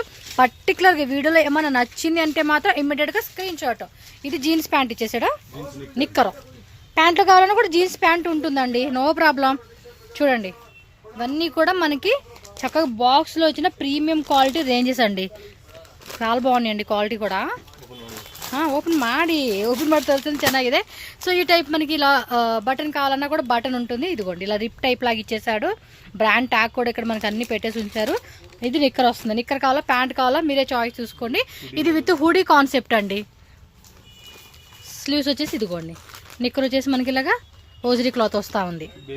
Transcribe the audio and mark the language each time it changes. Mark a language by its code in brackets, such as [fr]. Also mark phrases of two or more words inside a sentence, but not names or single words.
[te] పర్టికులర్గా వీడియోలో ఏమైనా నచ్చింది అంటే మాత్రం ఇమ్మీడియట్గా [en] screen shot. [te] ఇది [en] jeans pant [te] ఇచ్చేసాడు, నిక్కరు. ప్యాంట్లు కావాలన్నా కూడా [en] jeans pant [te] ఉంటుందండి, [en] no problem. [te] చూడండి ఇవన్నీ కూడా మనకి చక్కగా బాక్స్లో వచ్చిన [en] premium quality ranges [te] అండి. చాలా బాగున్నాయండి క్వాలిటీ కూడా. [kn] ಓಪನ್ ಮಾಡಿ ತೋರಿಸಿದ್ರೆ ಚೆನ್ನಾಗಿದೆ. [te] సో ఈ టైప్ మనకి ఇలా బటన్ కావాలన్నా కూడా బటన్ ఉంటుంది. ఇదిగోండి ఇలా [en] rip type [te] లాగా ఇచ్చేసాడు. [en] brand tag [te] కూడా ఇక్కడ మనకి అన్ని పెట్టేసి ఉంచారు. ఇది నిక్కర్ వస్తుంది. నిక్కర్ కావాలా ప్యాంట్ కావాలా మీరే చాయిస్ చూసుకోండి. ఇది [en] with hoodie concept [te] అండి. స్లీవ్స్ వచ్చేసి ఇదిగోండి, నిక్కర్ వచ్చేసి మనకి ఇలాగా [en] hosiery cloth [te] వస్తూ ఉంది.